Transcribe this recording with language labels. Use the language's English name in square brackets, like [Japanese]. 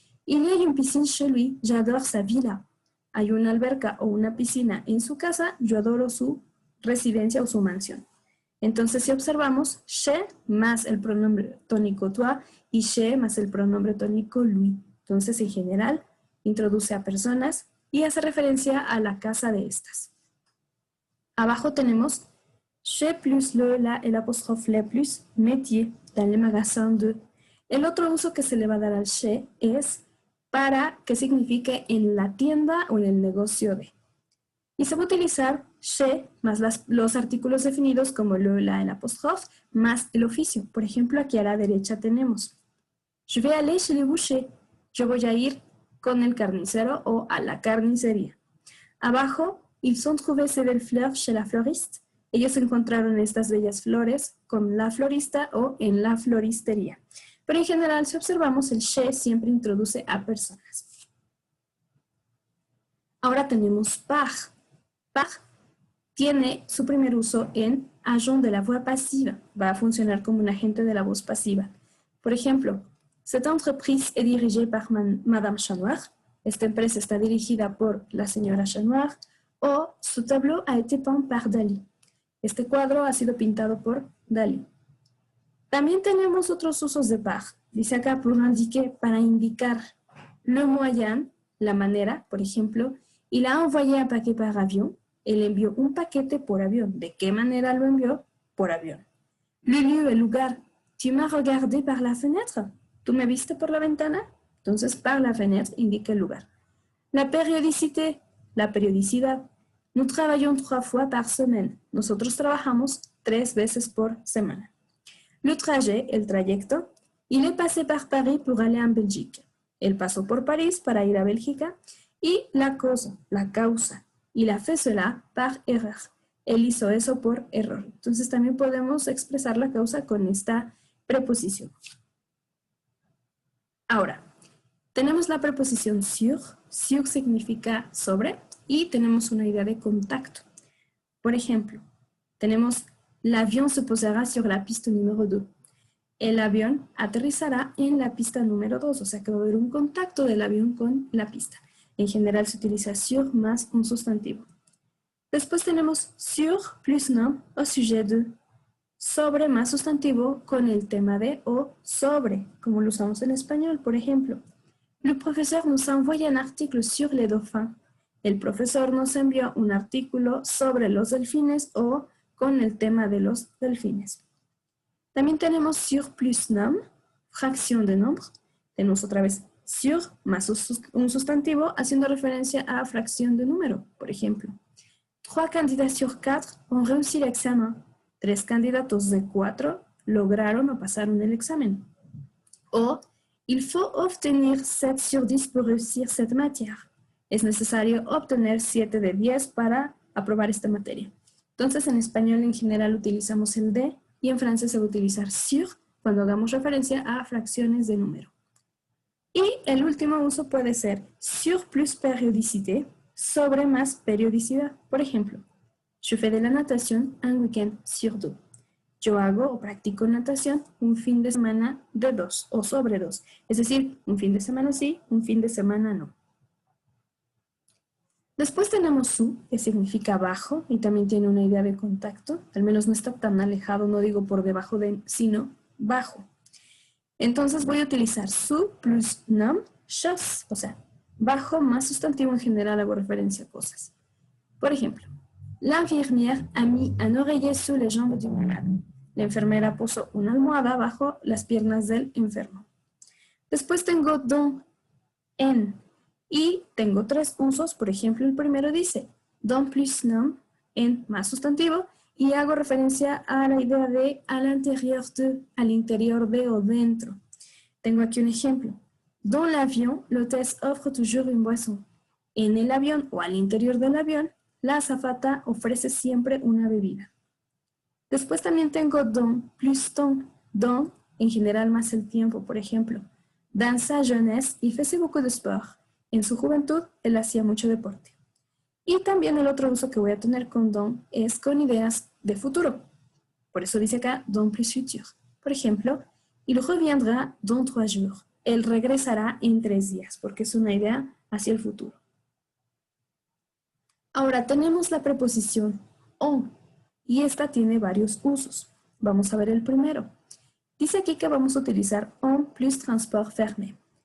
[French] Il y a une piscine chez lui, j'adore sa villa. [Spanish] Hay una alberca o una piscina en su casa, yo adoro su residencia o su mansión. Entonces, si observamos, chez más el pronombre tónico toi y chez más el pronombre tónico lui. Entonces, en general, introduce a personas y hace referencia a la casa de estas. Abajo tenemos [French] chez plus le, la, [Spanish] el apóstrofe [French] le plus, métier, dans le magasin de. [Spanish] El otro uso que se le va a dar al chez es para que signifique en la tienda o en el negocio de. Y se va a utilizar chez más los artículos definidos como le, la, el apóstrofe, más el oficio. Por ejemplo, aquí a la derecha tenemos [French] je vais aller chez le boucher. [Spanish] Yo voy a ir con el carnicero o a la carnicería. Abajo, [French] ils ont trouvé ces belles fleurs chez la fleuriste. [Spanish] Ellos encontraron estas bellas flores con la florista o en la floristería. Pero en general, si observamos, el chez siempre introduce a personas. Ahora tenemos par. Par tiene su primer uso en [French] agent de la voix passive. [Spanish] Va a funcionar como un agente de la voz pasiva. Por ejemplo, [French] cette entreprise est dirigée par Madame Chanoir. [Spanish] Esta empresa está dirigida por la señora Chanoir. [French] O su tableau a été peint par Dalí. [Spanish] Este cuadro ha sido pintado por Dalí. También tenemos otros usos de par. Dice acá [French] pour indiquer, [Spanish] para indicar [French] le moyen, [Spanish] la manera, por ejemplo, [French] il a envoyé un paquet par avión. [Spanish] Él envió un paquete por avión. ¿De qué manera lo envió? Por avión. [French] Le lieu, [Spanish] el lugar. [French] Tu m'as regardé par la fenêtre. [Spanish] ¿Tú me viste por la ventana? Entonces, [French] par la fenêtre [Spanish] indica el lugar. [French] La périodicité, [Spanish] la periodicidad. [French] Nous travaillons 3 fois par semaine. [Spanish] Nosotros trabajamos 3 veces por semana. [French] Le trajet, [Spanish] el trayecto. [French] Il est passé par Paris pour aller en Belgique. [Spanish] Él pasó por París para ir a Bélgica. Y la causa. [French] Il a fait cela par erreur. [Spanish] Él hizo eso por error. Entonces también podemos expresar la causa con esta preposición. Ahora, tenemos la preposición sur. Sur significa sobre y tenemos una idea de contacto. Por ejemplo, tenemos [French] l'avion se posera sur la piste [Spanish] número 2. El avión aterrizará en la pista número 2, o sea que va a haber un contacto del avión con la pista. En general se utiliza sur más un sustantivo. Después tenemos [French] sur plus nom au sujet de. [Spanish] Sobre más sustantivo con el tema de o sobre, como lo usamos en español, por ejemplo. [French] Le professeur nous a envoyé un artículo sur les dauphins. [Spanish] El profesor nos envió un artículo sobre los delfines o con el tema de los delfines. También tenemos [French] sur plus nom, [Spanish] fracción de nombre. Tenemos otra vez sur más un sustantivo haciendo referencia a fracción de número, por ejemplo. [French] 3 candidats sur 4 ont réussi l'examen. [Spanish] 3 candidatos de 4 lograron o pasaron el examen. [French] O, il faut obtenir 7 sur 10 pour réussir cette matière. [Spanish] Es necesario obtener 7 de 10 para aprobar esta materia. Entonces, en español en general utilizamos el de y en francés se va a utilizar sur cuando hagamos referencia a fracciones de número. Y el último uso puede ser [French] sur plus périodicité, [Spanish] sobre más periodicidad. Por ejemplo, [French] je fais de la natation un week-end sur 2. [Spanish] Yo hago o practico natación un fin de semana de 2 o sobre 2. Es decir, un fin de semana sí, un fin de semana no. Después tenemos su, que significa bajo y también tiene una idea de contacto. Al menos no está tan alejado, no digo por debajo de, sino bajo. Entonces voy a utilizar su [French] plus nom, chose, [Spanish] o sea, bajo más sustantivo en general hago referencia a cosas. Por ejemplo, [French] l'infirmière a mis un oreiller sous les jambes du malade. [Spanish] La enfermera puso una almohada bajo las piernas del enfermo. Después tengo dans, en, y tengo 3 usos. Por ejemplo, el primero dice dans plus nom, en más sustantivo, y hago referencia a la idea de [French] à l'intérieur de, [Spanish] al interior de o dentro. Tengo aquí un ejemplo. [French] Dans l'avion, l'hôtesse offre toujours une boisson. [Spanish] En el avión o al interior del avión, la azafata ofrece siempre una bebida. Después también tengo dans plus temps. Dans, en general más el tiempo, por ejemplo. [French] Dans sa jeunesse, il faisait beaucoup de sport. [Spanish] En su juventud, él hacía mucho deporte. Y también el otro uso que voy a tener con dans es con ideas de futuro. Por eso dice acá dans plus futur. Por ejemplo, [French] il reviendra dans 3 jours. [Spanish] Él regresará en 3 días, porque es una idea hacia el futuro. Ahora tenemos la preposición en, y esta tiene varios usos. Vamos a ver el primero. Dice aquí que vamos a utilizar [French] en plus transport fermé.